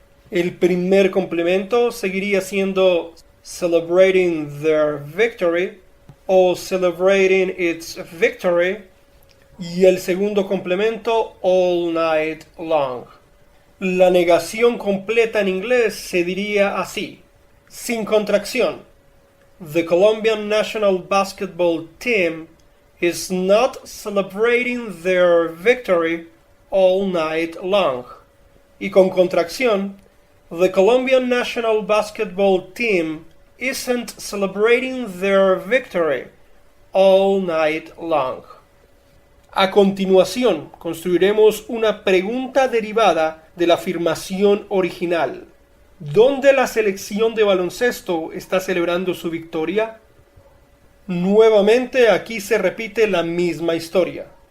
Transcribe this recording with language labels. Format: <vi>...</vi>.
<es>El primer complemento seguiría siendo</es> <en>celebrating their victory</en> <es>o</es> <en>celebrating its victory,</en> <es>y el segundo complemento</es> <en>all night long.</en> <es>La negación completa en inglés se diría así, sin contracción.</es> <en>The Colombian National Basketball Team is not celebrating their victory all night long.</en> <es>Y con contracción,</es> <en>the Colombian National Basketball Team isn't celebrating their victory all night long.</en> <es>A continuación, construiremos una pregunta derivada de la afirmación original. ¿Dónde la selección de baloncesto está celebrando su victoria? Nuevamente aquí se repite la misma historia.</es>